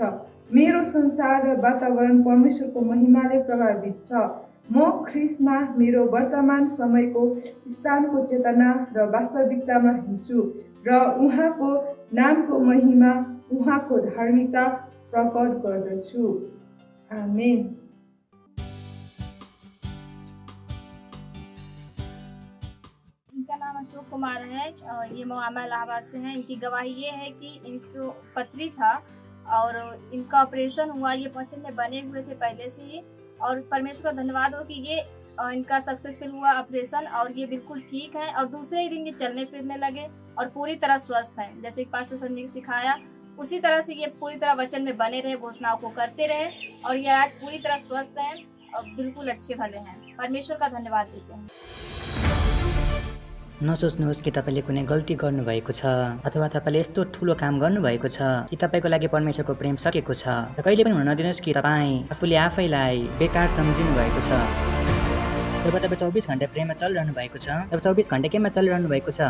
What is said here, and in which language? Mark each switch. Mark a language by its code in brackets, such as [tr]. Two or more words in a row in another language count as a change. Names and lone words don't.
[ne] मेरो संसार र वातावरण परमेश्वरको महिमाले प्रभावित छ। म ख्रीष्टमा मेरो वर्तमान समयको स्थानको चेतना र वास्तविकतामा हिँड्छु र उहाँको नामको महिमा, उहाँको धार्मिकता प्रकट गर्दछु। आमेन। [hi] इनका नाम अशोक कुमार है और ये मोहम्मद इलाहाबाद से हैं। इनकी गवाही ये है कि इनको पथरी था और इनका ऑपरेशन हुआ। ये पथरी में बने हुए थे पहले से ही और परमेश्वर का धन्यवाद हो कि ये इनका सक्सेसफुल हुआ ऑपरेशन और ये बिल्कुल ठीक है और दूसरे ही दिन ये चलने फिरने लगे और पूरी तरह स्वस्थ हैं। जैसे पास्टर संजय ने सिखाया उसी तरह से ये पूरी तरह वचन में बने रहे, घोषणाओं को करते रहे और ये आज पूरी तरह स्वस्थ हैं और बिल्कुल अच्छे भले हैं। परमेश्वर का धन्यवाद देते हैं। [ne] नसोच्नुहोस् कि तपाईँले कुनै गल्ती गर्नुभएको छ अथवा तपाईँले यस्तो ठुलो काम गर्नुभएको छ कि तपाईँको लागि परमेश्वरको प्रेम सकेको छ र कहिले पनि हुन नदिनुहोस् कि तपाईँ आफूले आफैलाई बेकार सम्झिनु भएको छ। जब तपाईँ 24 घण्टा प्रेममा चलिरहनु भएको छ, तब 24 घण्टा केमा चलिरहनु भएको छ?